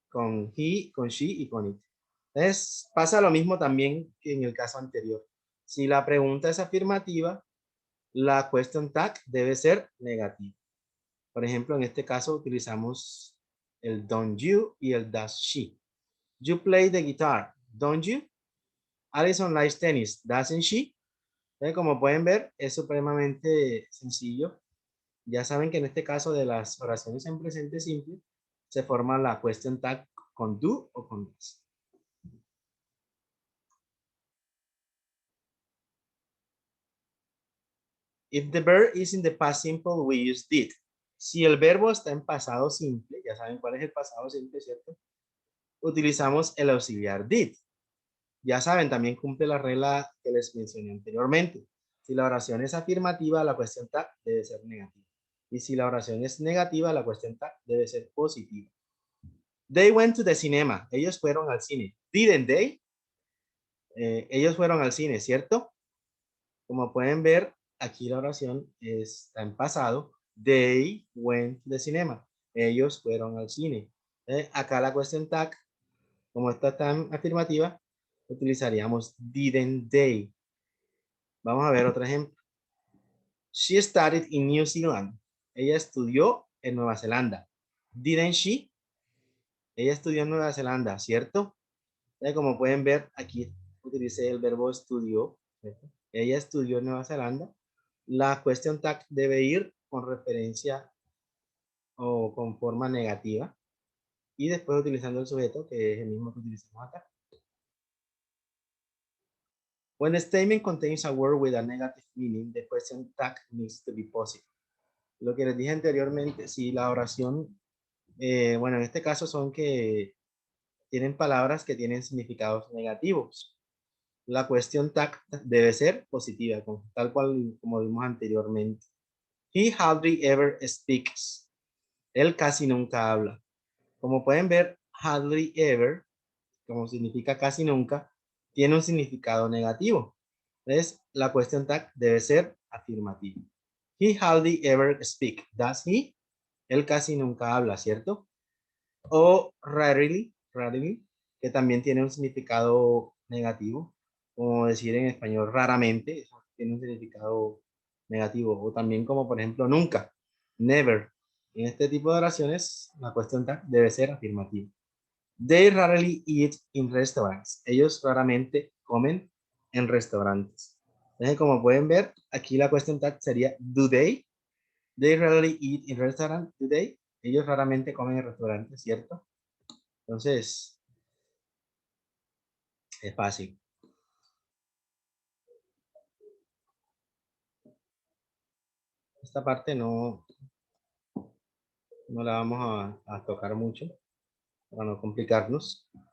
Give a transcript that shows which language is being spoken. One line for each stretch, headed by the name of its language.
Spanish: Con he, con she y con it. Entonces, pasa lo mismo también que en el caso anterior. Si la pregunta es afirmativa, la question tag debe ser negativa. Por ejemplo, en este caso utilizamos el don't you y el does she.
English: You play the guitar, don't you? Alison likes tennis, doesn't she?
Spanish: Entonces, como pueden ver, es supremamente sencillo. Ya saben que en este caso de las oraciones en presente simple, se forma la question tag con do o con does.
English: If the verb is in the past simple, we use did.
Spanish: Si el verbo está en pasado simple, ya saben cuál es el pasado simple, ¿cierto? Utilizamos el auxiliar did. Ya saben, también cumple la regla que les mencioné anteriormente. Si la oración es afirmativa, la cuestión tag debe ser negativa. Y si la oración es negativa, la cuestión tag debe ser positiva.
English: They went to the cinema.
Spanish: Ellos fueron al cine.
English: Didn't they?
Spanish: Ellos fueron al cine, ¿cierto? Como pueden ver, aquí la oración está en pasado.
English: They went to the cinema.
Spanish: Ellos fueron al cine. Acá la question tag, como está tan afirmativa, utilizaríamos didn't they. Vamos a ver otro ejemplo.
English: She studied in New Zealand.
Spanish: Ella estudió en Nueva Zelanda.
English: Didn't she?
Spanish: Ella estudió en Nueva Zelanda, ¿cierto? Como pueden ver, aquí utilicé el verbo estudió, ¿cierto? Ella estudió en Nueva Zelanda. La question tag debe ir con referencia o con forma negativa y después utilizando el sujeto, que es el mismo que utilizamos acá.
English: When the statement contains a word with a negative meaning, the question tag needs to be positive.
Spanish: Lo que les dije anteriormente, si la oración, bueno, en este caso son que tienen palabras que tienen significados negativos. La question tag debe ser positiva, tal cual como vimos anteriormente.
English: He hardly ever speaks.
Spanish: Él casi nunca habla. Como pueden ver, hardly ever, como significa casi nunca, tiene un significado negativo. Entonces, la question tag debe ser afirmativa.
English: He hardly ever speaks. Does he?
Spanish: Él casi nunca habla, ¿cierto? O rarely, que también tiene un significado negativo, como decir en español raramente, eso tiene un significado negativo, o también como por ejemplo nunca, never. En este tipo de oraciones, la cuestión tag debe ser afirmativa.
English: They rarely eat in restaurants.
Spanish: Ellos raramente comen en restaurantes. Entonces, como pueden ver, aquí la cuestión tag sería do they?
English: They rarely eat in restaurants, do they?
Spanish: Ellos raramente comen en restaurantes, ¿cierto? Entonces, es fácil. Esta parte no la vamos a tocar mucho para no complicarnos.